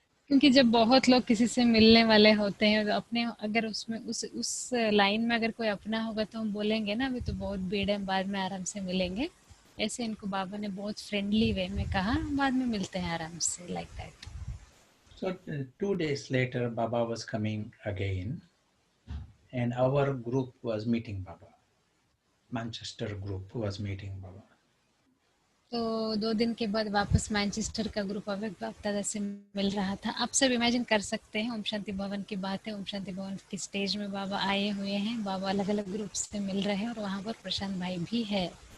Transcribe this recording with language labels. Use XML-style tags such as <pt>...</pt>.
<hi>क्योंकि जब बहुत लोग किसी से मिलने वाले होते हैं, तो अपने अगर उसमें उस लाइन में अगर कोई अपना होगा तो हम बोलेंगे ना अभी तो बहुत भीड़ है, बाद में आराम से मिलेंगे। ऐसे इनको बाबा ने बहुत फ्रेंडली वे में कहा बाद में मिलते हैं आराम से,</hi> <en>Like that. So 2 days later, Baba was coming again, and our group was meeting Baba. Manchester group was meeting Baba.</en> <hi>तो 2 दिन के बाद वापस मैनचेस्टर का ग्रुप अवेक बाप दादा से मिल रहा था। आप सब इमेजिन कर सकते हैं, ओम शांति भवन की बात है, ओम शांति भवन की स्टेज में बाबा आए हुए हैं, बाबा अलग अलग ग्रुप से मिल रहे हैं और वहाँ पर प्रशांत भाई भी है।</hi>